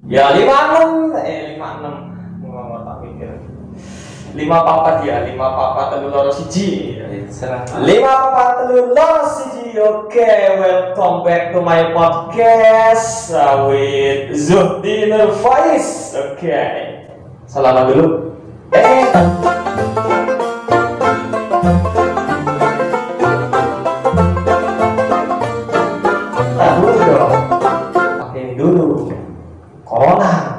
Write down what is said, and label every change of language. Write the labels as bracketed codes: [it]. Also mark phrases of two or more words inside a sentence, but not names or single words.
[jv] Ya 56 ngomong tak mikir. 5 papat ya, 5 papat telu loro siji. 5 papat telu loro siji. [en] Oke, welcome back to my podcast with Zuhdi Nurfaiz. Oke. [id] Salaman dulu. Dulu dong. Pakai ini dulu. Corona.